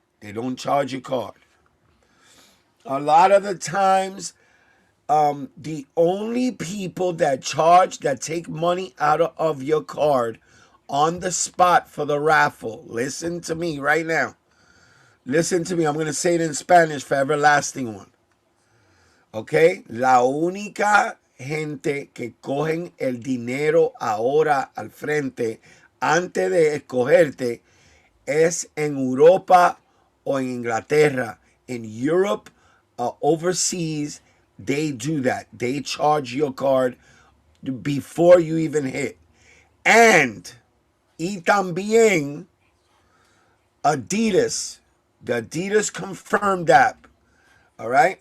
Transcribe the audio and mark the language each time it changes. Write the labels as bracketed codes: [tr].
[en] They don't charge your card. A lot of the times, the only people that take money out of your card on the spot for the raffle, listen to me right now. Listen to me. I'm going to say it in Spanish for everlasting one. Okay? [es] La única gente que cogen el dinero ahora al frente antes de escogerte es en Europa o en Inglaterra. [en] In Europe, overseas, they do that. They charge your card before you even hit. And, [es] y también, [en] Adidas, the Adidas Confirmed app, all right?